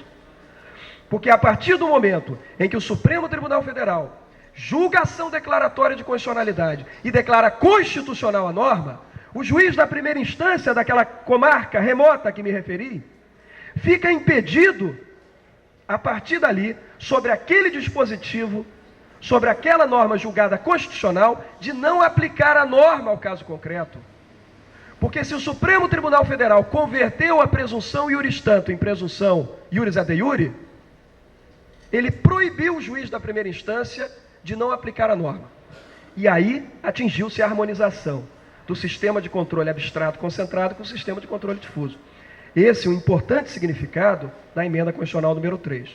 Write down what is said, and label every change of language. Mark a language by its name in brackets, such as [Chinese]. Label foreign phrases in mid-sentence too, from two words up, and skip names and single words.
[Portuguese] Porque a partir do momento em que o Supremo Tribunal Federal julga a ação declaratória de constitucionalidade e declara constitucional a norma, o juiz da primeira instância daquela comarca remota que me referi, fica impedido, a partir dali, sobre aquele dispositivo, sobre aquela norma julgada constitucional, de não aplicar a norma ao caso concreto. Porque se o Supremo Tribunal Federal converteu a presunção [Latin] iuris tantum [Portuguese] em presunção [Latin] iuris ad iure, [Portuguese] ele proibiu o juiz da primeira instância de não aplicar a norma. E aí atingiu-se a harmonização do sistema de controle abstrato concentrado com o sistema de controle difuso. Esse é um importante significado da emenda constitucional número 3.